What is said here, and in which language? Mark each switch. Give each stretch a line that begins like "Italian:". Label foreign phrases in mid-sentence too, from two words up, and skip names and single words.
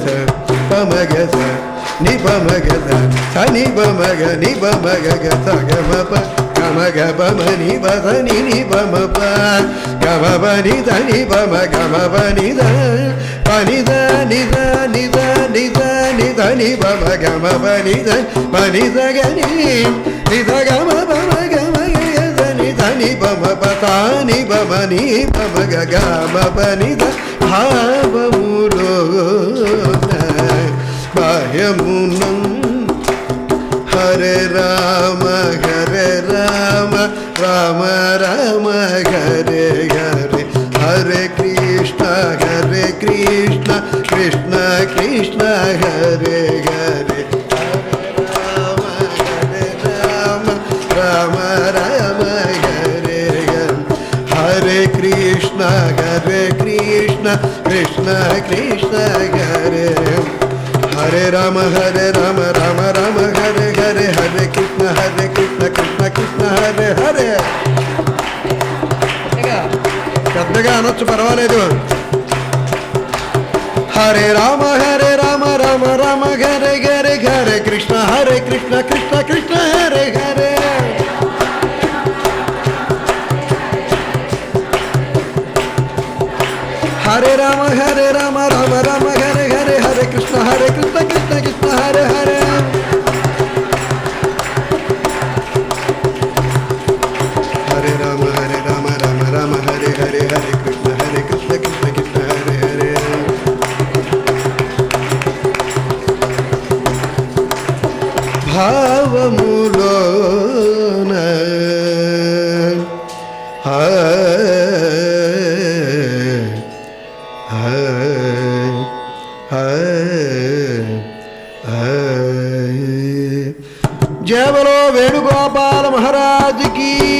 Sanskrit: పమ గ స ని బమ గ ద సని బమ గ ని బమ గ స గమ ప గమ గ బమ ని బ స ని బమ ప గమ పని దని బమ గమ పని ద పని ద ని ద ని ద ని ద ని ద ని బమ గమ పని ద పని ద గ ని ద గమ బమ గమ గ ని ద ని బమ ప తా ని బమ ని బమ గ గమ పని ద భావములో బాహ్యమునం హరే రామ రామ రామ హరే హరే హరే కృష్ణ కృష్ణ కృష్ణ హరే హరే రామ రామ రామ హరే హరే హరే కృష్ణ కృష్ణ కృష్ణ హరే హరే రామ రామ రామ హరే హరే హరే కృష్ణ కృష్ణ కృష్ణ హరే హరే.
Telugu: పెద్దగా అనొచ్చు, పర్వాలేదు.
Sanskrit: హరే రామ రామ రామ హరే హరే హరే కృష్ణ కృష్ణ కృష్ణ హరే హరే. హరే రామ రామ రామ హరే హరే హరే కృష్ణ కృష్ణ కృష్ణ హరే హరే. హరే రామ రామ హరే హరే హరే కృష్ణ కృష్ణ కృష్ణ హరే హరే.
Telugu: భావములోన జయబలో వేణుగోపాల మహారాజుకి.